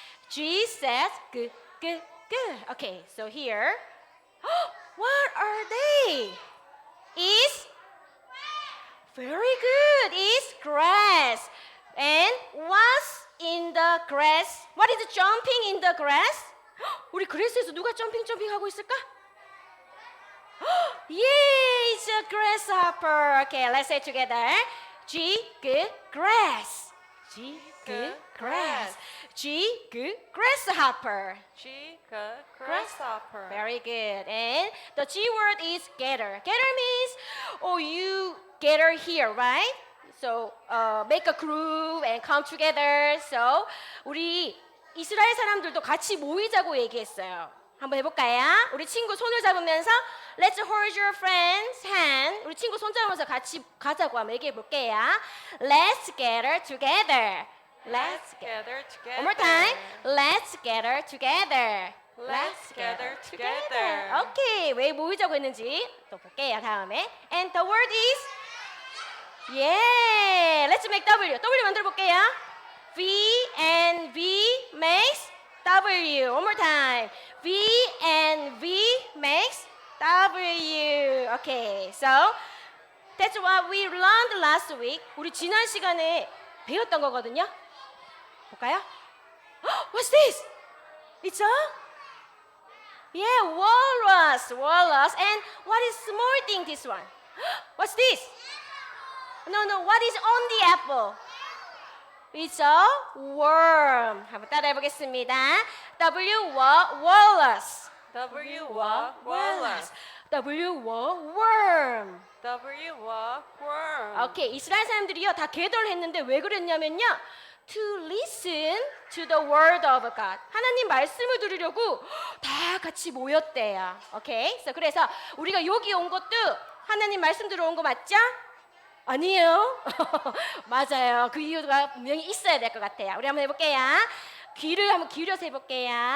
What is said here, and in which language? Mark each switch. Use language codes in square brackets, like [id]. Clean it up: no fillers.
[en] G says G. G. G. Okay, so here, what are they? Is very good. Is grass. And what's in the grass? What is jumping in the grass? [ko] 우리 그레스에서 누가 점핑 하고 있을까? [en] Yeah, it's a grasshopper. Okay, let's say it together. G, G, grass. G, G, grass. G, G, grasshopper. G, grasshopper. Very good. And the G word is gather. Gather means, oh, you gather here, right? So make a group and come together. So [ko] 우리 이스라엘 사람들도 같이 모이자고 얘기했어요. 한번 해볼까요? 우리 친구 손을 잡으면서 [en] Let's hold your friend's hand. [ko] 우리 친구 손 잡으면서 같이 가자고 한번 얘기해 볼게요. [en] Let's gather together. Let's gather together. One more time. Let's gather together. Let's gather together. Okay. [ko] 왜 모이자고 했는지 또 볼게요. 다음에. [en] And the word is Yeah. Let's make W. W [ko] 만들어 볼게요. [en] V and V makes W. One more time. V and V makes W. Okay. So that's what we learned last week. [ko] 우리 지난 시간에 배웠던 거거든요. [en] 볼까요? What's this? It's a walrus. Walrus. And what is small thing this one? What's this? No. What is on the apple? It's a worm. [ko] 한번 따라해 보겠습니다. [en] W walrus. W walrus. W worm. W worm. [ko] 오케이, 이스라엘 사람들이요 다 gather 했는데 왜 그랬냐면요. [en] To listen to the word of God. [ko] 하나님 말씀을 들으려고 다 같이 모였대요. 오케이. 그래서 우리가 여기 온 것도 하나님 말씀 들어온 거 맞죠? 아니에요. 맞아요. 그 이유가 분명히 있어야 될 것 같아요. 우리 한번 해볼게요. 귀를 한번 기울여서 해볼게요.